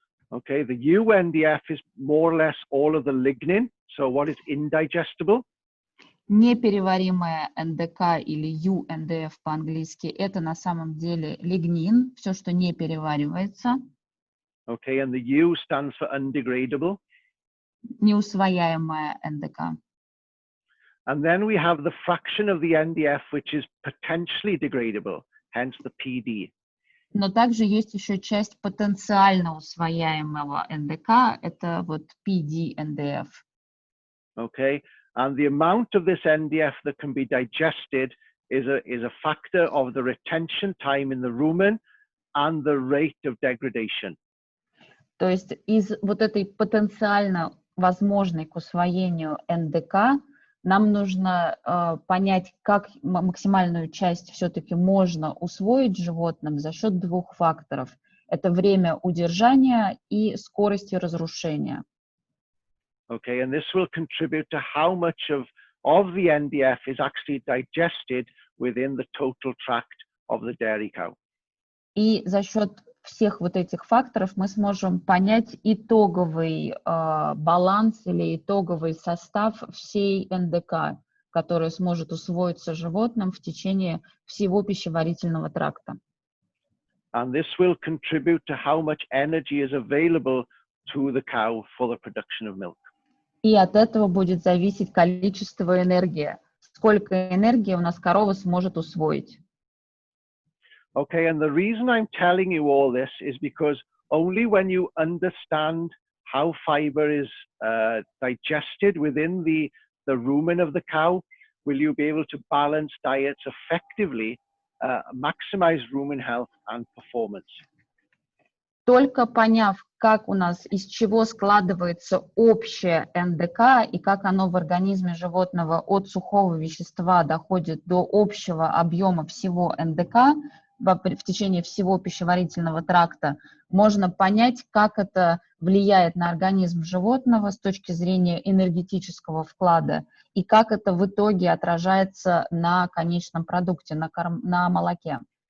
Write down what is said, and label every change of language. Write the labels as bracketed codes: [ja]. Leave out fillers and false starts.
[en] Okay, the UNDF is more or less all of the lignin. So what is indigestible? [ru] Непереваримая НДК или UNDF по-английски – это на самом деле лигнин, все, что не переваривается. [en] Okay, and the U stands for undegradable. [ru] Неусвояемая НДК. [en] And then we have the fraction of the NDF which is potentially degradable, hence the PD. [ru] Но также есть еще часть потенциально усвояемого НДК, это вот PD-NDF. [en] Okay, and the amount of this NDF that can be digested is a factor of the retention time in the rumen and the rate of degradation. [ru] То есть из вот этой потенциально возможной к усвоению НДК нам нужно понять, как максимальную часть все-таки можно усвоить животным за счет двух факторов. Это время удержания и скорости разрушения. [en] Okay, and this will contribute to how much of the NDF is actually digested within the total tract of the dairy cow. [ru] И за счет всех вот этих факторов мы сможем понять итоговый баланс или итоговый состав всей НДК, который сможет усвоиться животным в течение всего пищеварительного тракта. [en] And this will contribute to how much energy is available to the cow for the production of milk. [ru] И от этого будет зависеть количество энергии, сколько энергии у нас корова сможет усвоить. [en] Okay, and the reason I'm telling you all this is because only when you understand how fiber is digested within the rumen of the cow will you be able to balance diets effectively, maximize rumen health and performance. [ru] Только поняв, как у нас, из чего складывается общее НДК и как оно в организме животного от сухого вещества доходит до общего объема всего НДК, в течение всего пищеварительного тракта, можно понять, как это влияет на организм животного с точки зрения энергетического вклада и как это в итоге отражается на конечном продукте, на молоке.